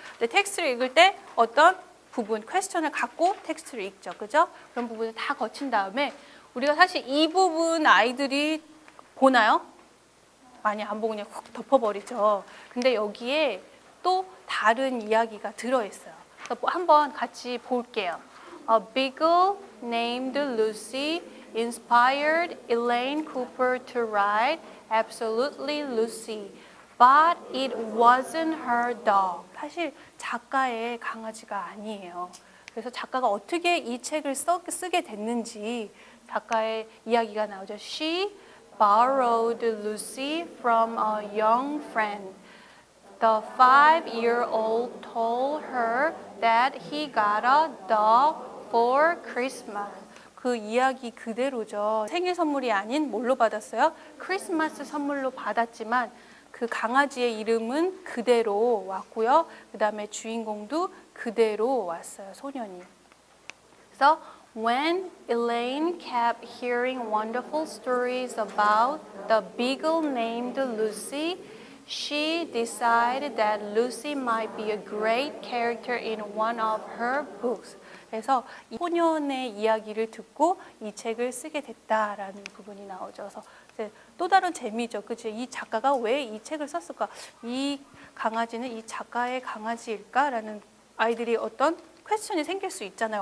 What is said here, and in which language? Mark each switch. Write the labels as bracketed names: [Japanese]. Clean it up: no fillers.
[Korean] 근데 텍스트를 읽을 때 어떤 부분, 퀘스천을 갖고 텍스트를 읽죠. 그죠? 그런 부분을 다 거친 다음에 우리가 사실 이 부분 아이들이 보나요? 많이 안 보고 그냥 훅 덮어버리죠. 근데 여기에 또 다른 이야기가 들어있어요. 그래서 한번 같이 볼게요. [English] A beagle named Lucy inspired Elaine Cooper to write Absolutely Lucy, but it wasn't her dog. [Korean] 사실 작가의 강아지가 아니에요. 그래서 작가가 어떻게 이 책을 쓰게 됐는지 작가의 이야기가 나오죠. [English] She borrowed Lucy from a young friend. The 5-year-old told her that he got a dog for Christmas. [Korean] 그 이야기 그대로죠. 생일 선물이 아닌 뭘로 받았어요? 크리스마스 선물로 받았지만 그 강아지의 이름은 그대로 왔고요. 그 다음에 주인공도 그대로 왔어요. 소년이. [English] 그래서 when Elaine kept hearing wonderful stories about the beagle named Lucy, she decided that Lucy might be a great character in one of her books. [Korean] 그래서 이 소년의 이야기를 듣고 이 책을 쓰게 됐다라는 부분이 나오죠. 그래서 또 다른 재미죠. 그죠? 이 작가가 왜 이 책을 썼을까? 이 강아지는 이 작가의 강아지일까라는 아이들이 어떤 퀘스천이 생길 수 있잖아요.